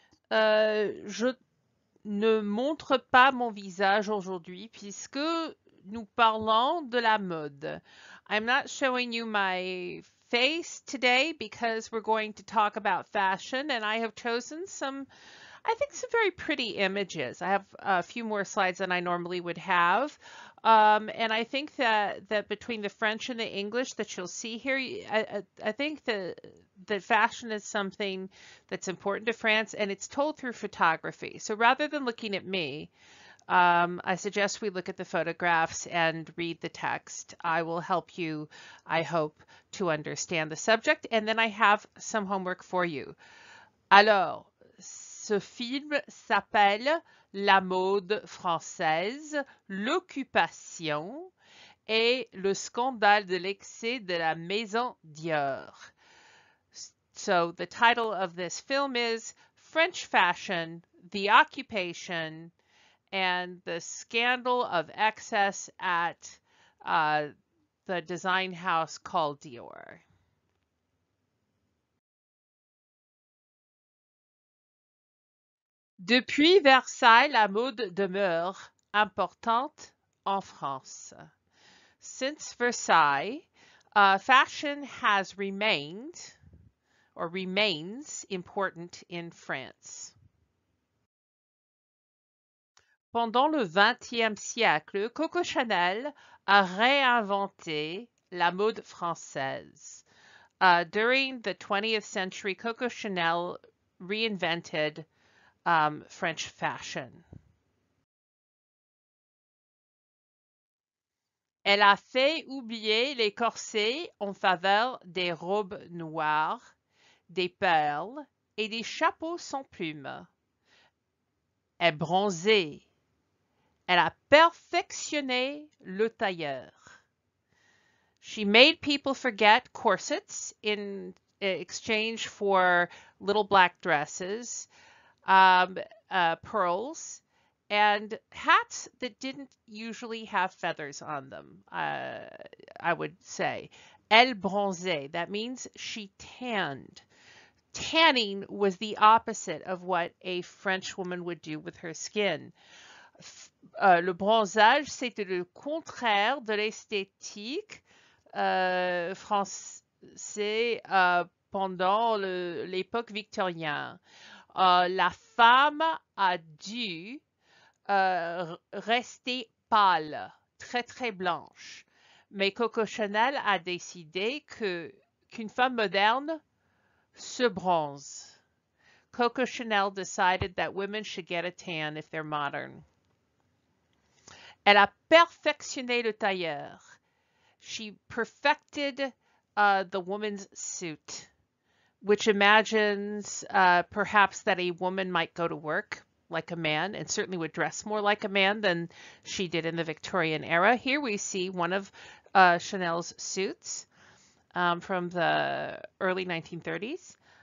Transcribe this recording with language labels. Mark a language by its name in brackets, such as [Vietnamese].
[French] Je ne montre pas mon visage aujourd'hui puisque nous parlons de la mode. [English] I'm not showing you my face today because we're going to talk about fashion, and I have chosen I think some very pretty images. I have a few more slides than I normally would have. And I think that between the French and the English that you'll see here, I think that fashion is something that's important to France, and it's told through photography. So rather than looking at me, I suggest we look at the photographs and read the text. I will help you, I hope, to understand the subject. And then I have some homework for you. [French] Alors, ce film s'appelle La mode française, l'occupation et le scandale de l'excès de la maison Dior. [English] So the title of this film is French Fashion, the Occupation, and the Scandal of Excess at the design house called Dior. [French] Depuis Versailles, la mode demeure importante en France. [English] Since Versailles, fashion has remained or remains important in France. [French] Pendant le XXe siècle, Coco Chanel a réinventé la mode française. [English] During the 20th century, Coco Chanel reinvented French fashion. [French] Elle a fait oublier les corsets en faveur des robes noires, des perles et des chapeaux sans plumes. Elle bronzée. Elle a perfectionné le tailleur. [English] She made people forget corsets in exchange for little black dresses, pearls, and hats that didn't usually have feathers on them, I would say. [French] Elle bronzée, [English] that means she tanned. Tanning was the opposite of what a French woman would do with her skin. [French] Le bronzage, c'était le contraire de l'esthétique français pendant l'époque victorienne. La femme a dû rester pâle, très très blanche. Mais Coco Chanel a décidé qu'une femme moderne se bronze. [English] Coco Chanel decided that women should get a tan if they're modern. [French] Elle a perfectionné le tailleur. [English] She perfected the woman's suit, which imagines perhaps that a woman might go to work like a man and certainly would dress more like a man than she did in the Victorian era. Here we see one of Chanel's suits from the early 1930s.